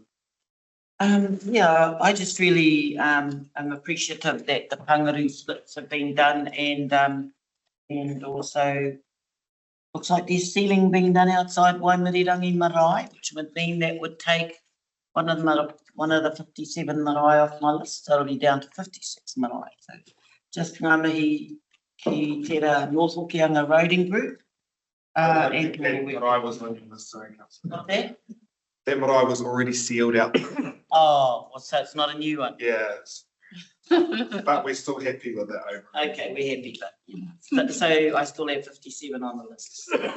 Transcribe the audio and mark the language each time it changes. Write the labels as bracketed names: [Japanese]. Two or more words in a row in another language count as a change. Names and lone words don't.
[English] Yeah, I just really am appreciative that the pangaru splits have been done and also looks like there's sealing being done outside Waimirirangi Marae, which would mean that would take one of the 57 marae off my list, so it'll be down to 56 marae. So just [Māori] ngā mihi ki tērā [English] North Hokianga Roading Group. And That marae was on this, sorry, councillor. not that? That marae was already sealed out. Oh, well, so it's not a new one. Yes. But we're still happy with it overall. Okay, we're happy, but so I still have 57 on the list.